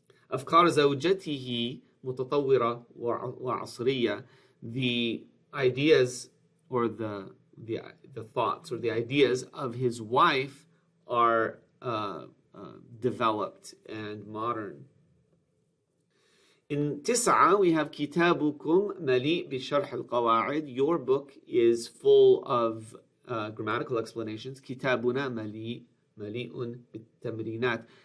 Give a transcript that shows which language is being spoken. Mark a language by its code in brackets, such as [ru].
[ar] أفكار زوجته متطورة وعصرية. [en] The ideas, or the thoughts, or the ideas of his wife are developed and modern. [ar] In تسعة, [en] we have [ar] كتابكم مليء بشرح القواعد. [en] Your book is full of grammatical explanations. [ar] كتابنا مليء بالتمرينات.